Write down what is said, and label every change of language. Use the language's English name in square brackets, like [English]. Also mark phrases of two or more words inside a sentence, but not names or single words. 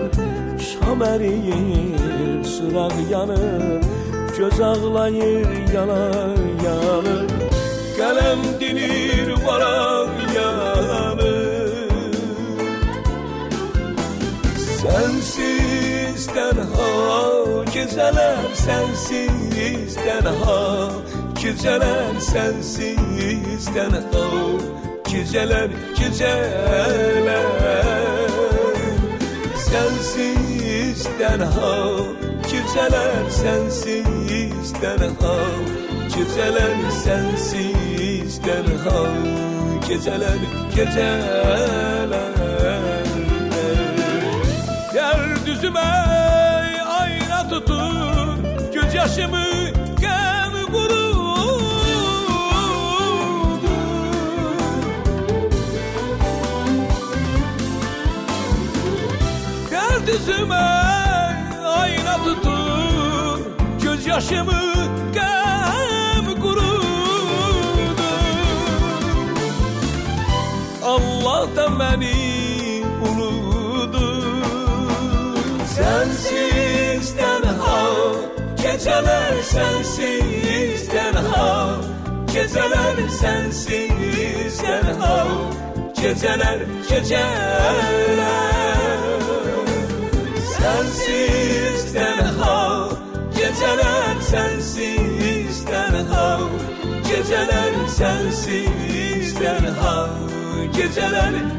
[Azerbaijani] Şam əriyir, çıraq yanır, göz ağlayır, yanar, yanır. Qələm dilir, varaq yanır. [Turkish] Sensiz tenha, geceler sensiz tenha, geceler sensiz tenha, geceler, geceler sensiz tenha, geceler sensiz tenha, geceler sensiz tenha, geceler, geceler. [Azerbaijani] Gördüzüme ayna tutur, göz yaşımı gəm qurur. Gördüzüme ayna tutur, göz yaşımı gəm qurur. Allah da məni unudur. [Turkish] Sensiz tenha, geceler sensiz tenha, geceler sensiz tenha, geceler sensiz tenha, geceler sensiz tenha, geceler sensiz tenha, geceler